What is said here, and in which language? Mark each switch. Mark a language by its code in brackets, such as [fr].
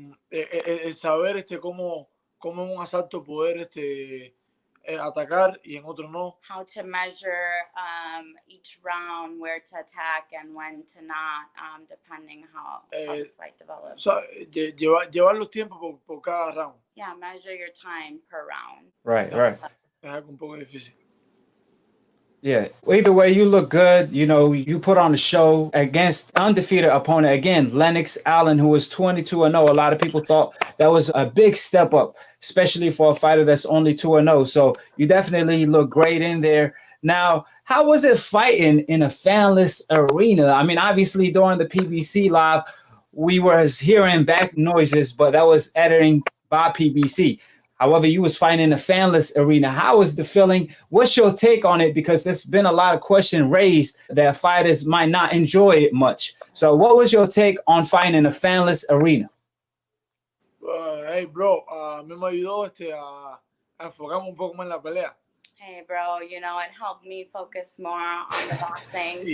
[es] El saber cómo en un asalto poder atacar y en otros no. [en] How to measure each round, where to attack and when to not, depending how the fight develops. [es] O sea, llevar los tiempos por cada round. [en] Yeah, measure your time per round. Right, right. [es] Es algo un poco difícil. [en] Yeah. Either way, you look good. You know, you put on a show against undefeated opponent. Again, Lennox Allen, who was 22-0. A lot of people thought that was a big step up, especially for a fighter that's only 2-0. So you definitely look great in there. Now, how was it fighting in a fanless arena? I mean, obviously during the PBC live, we were hearing back noises, but that was editing by PBC. However, you was fighting in a fanless arena. How was the feeling? What's your take on it? Because there's been a lot of questions raised that fighters might not enjoy it much. So what was your take on fighting in a fanless arena? Hey, bro, [es] a mí me ayudó a enfocarme un poco más en la pelea. [en] Hey, bro, you know, it helped me focus more on the boxing.